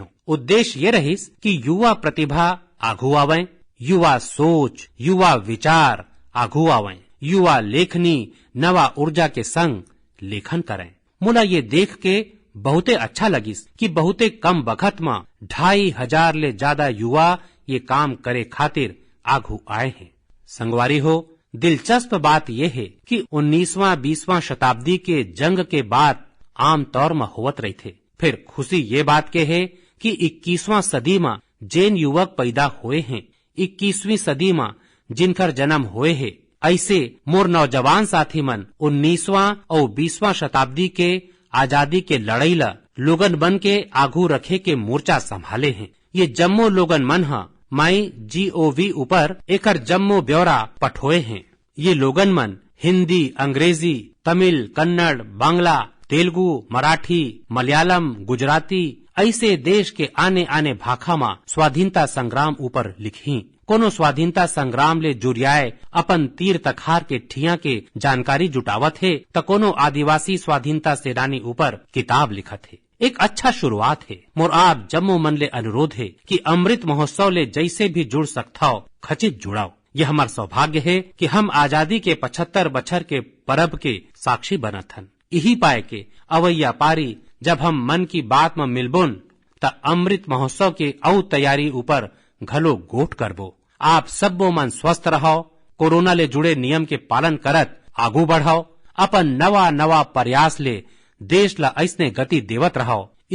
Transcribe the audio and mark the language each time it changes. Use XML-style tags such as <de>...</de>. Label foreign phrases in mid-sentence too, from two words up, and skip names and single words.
<hne>उद्देश्य ये रहिस कि युवा प्रतिभा आगू आवे, युवा सोच, युवा विचार आगू आवे, युवा लेखनी नवा ऊर्जा के संग लेखन करें। मुला ये देख के बहुते अच्छा लगिस कि बहुते कम वक्त में 2500 ले ज्यादा युवा ये काम करे खातिर आगू आए हैं। संगवारी हो, दिलचस्प बात यह है कि 19वां-20वां शताब्दी के जंग के बाद आम तौर में होवत रही थे। फिर खुशी ये बात के है कि 21वां सदी में जैन युवक पैदा हुए हैं, 21वीं सदी में जिनकर जन्म हुए है। ऐसे मोर नौजवान साथी मन 19वां और 20वां शताब्दी के आजादी के लड़ाई ला लोगन बन के आगू रखे के मोर्चा संभाले हैं। ये जम्मो लोगन मन हा MyGOV ऊपर एकर जम्मो ब्यौरा पठोए हैं। ये लोगन मन हिंदी, अंग्रेजी, तमिल, कन्नड़, बांग्ला, तेलुगु, मराठी, मलयालम, गुजराती ऐसे देश के आने आने भाखा में स्वाधीनता संग्राम ऊपर लिखी। कोनो स्वाधीनता संग्राम ले जुरियाए अपन तीर तखार के ठिया के जानकारी जुटावत है तो कोनो आदिवासी स्वाधीनता सेनानी ऊपर किताब लिखत है। एक अच्छा शुरुआत है। मोर आप जम्मो मन ले अनुरोध है कि अमृत महोत्सव ले जैसे भी जुड़ सकता हो खचित जुड़ाओ। यह हमार सौभाग्य है कि हम आजादी के 75 बछर के परब के साक्षी बनत हन। यही पाए के अवैया पारी जब हम मन की बात में मिलबोन त अमृत महोत्सव के औ तैयारी ऊपर घलो गोठ करबो। आप सबो मन स्वस्थ रहो, कोरोना ले जुड़े नियम के पालन करत आगू बढ़ाओ, अपन नवा नवा प्रयास ले देश ला ऐसने गति देवत रहो।</hne>